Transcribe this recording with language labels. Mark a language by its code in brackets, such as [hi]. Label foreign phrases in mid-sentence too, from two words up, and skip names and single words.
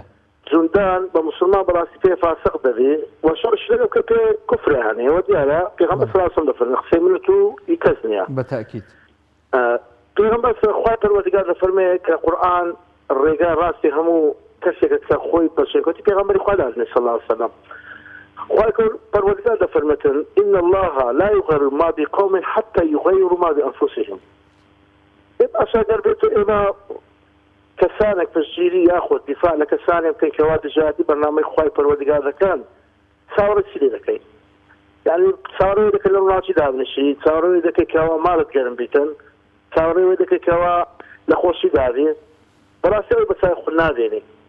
[ckb] زوندان بە مسلمان بەڕاستی پێ فاسق دەبێ و شەڕش لەگەڵ کە پێ کوفرە هەنێەوە دیارە پێغەمبەر [ar] صلی الله علیه وسلم [ckb] دەفەرمێ قسەی من و تو هیچ کەس نییە بەتاکید پێغەمبەر خوای پەروەردگار دەفەرمێ کە قورئان ڕێگا ڕاستی هەموو کەسێکە کە خۆی بەشێکەوتی پێغەمبەری خوا داژنێ [ar] صلی الله علیه وسلم [ckb] خوای پەروەردگار دەفەرمێتن [ar] إن الله لا يغير ما بقوم حتى يغيروا ما بأنفسهم [ckb] ئەساگەر بێت ئێمە کەسانێک پشتگیری یاخۆ دیفاع لە کەسانێک بکەین کەوا دژاتی بەرنامەی خوای پەروەردگار دەکەن چاوەڕێ چی لێ دەکەین یعنی چاوەڕێی دەکەن لە وڵاتی دابنیشی چاوەڕێی دەکەی کەوا ماڵت گەرم بیتن چاوەڕێی دەکەی کەوا لە خۆشی دابێ بەڕاستیەوەی بەچای خود نادێنێ